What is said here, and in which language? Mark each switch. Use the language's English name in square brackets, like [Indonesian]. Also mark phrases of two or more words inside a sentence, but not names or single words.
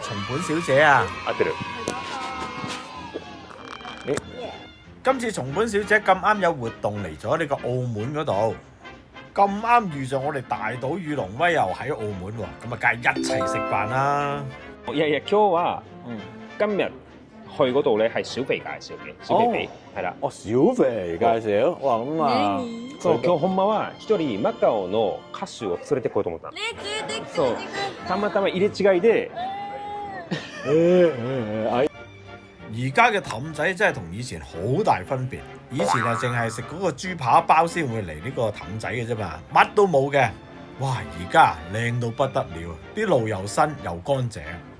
[Cantonese] 松本小姐啊，今次松本小姐咁啱有活動嚟咗呢個澳門嗰度。咁啱遇上我哋大島與龍威又喺澳門喎，咁啊梗係一齊食飯啦。今日去嗰度咧係小肥介紹嘅，小肥肥係啦。哦，小肥介紹，哇咁啊！ [Japanese] そう今日ほんまは一人マカオの歌手を連れてこようと思ったの。そうたまたま入れ違いで。 [Cantonese] 而家嘅氹仔真係同以前好大分別。以前啊，淨係食嗰個豬扒包先會嚟呢個氹仔嘅啫嘛，乜都冇嘅。哇！而家靚到不得了，啲路又新又乾淨。